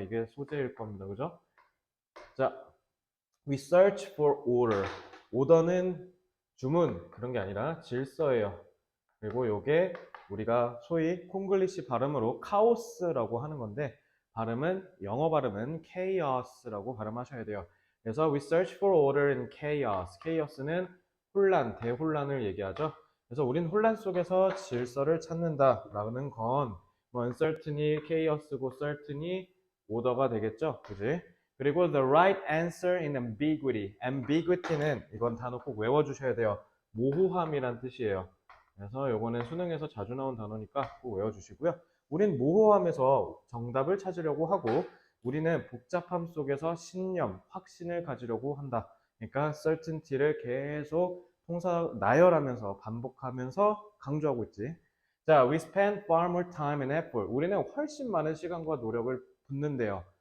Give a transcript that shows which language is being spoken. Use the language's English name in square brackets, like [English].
[Korean] 이게 소재일 겁니다. 그죠? 자, [English] we search for order. [Korean] 오더는 주문, 그런 게 아니라 질서예요. 그리고 요게 우리가 소위 콩글리시 발음으로 카오스라고 하는 건데, 영어 발음은 chaos라고 발음하셔야 돼요. 그래서 [English] we search for order in chaos. [Korean] chaos는 혼란, 대혼란을 얘기하죠. 그래서 우린 혼란 속에서 질서를 찾는다라는 건 뭐 uncertainty, chaos고 certainty, order가 되겠죠. 그지? 그리고 [English] the right answer in ambiguity. [Korean] ambiguity는 이건 단어 꼭 외워주셔야 돼요. 모호함이란 뜻이에요. 그래서 요거는 수능에서 자주 나온 단어니까 꼭 외워주시고요. 우린 모호함에서 정답을 찾으려고 하고, 우리는 복잡함 속에서 신념, 확신을 가지려고 한다. 그러니까 certainty를 계속 나열하면서 반복하면서 강조하고 있지. [English] 자, we spend far more time and effort. [Korean] 우리는 훨씬 많은 시간과 노력을 붓는데요.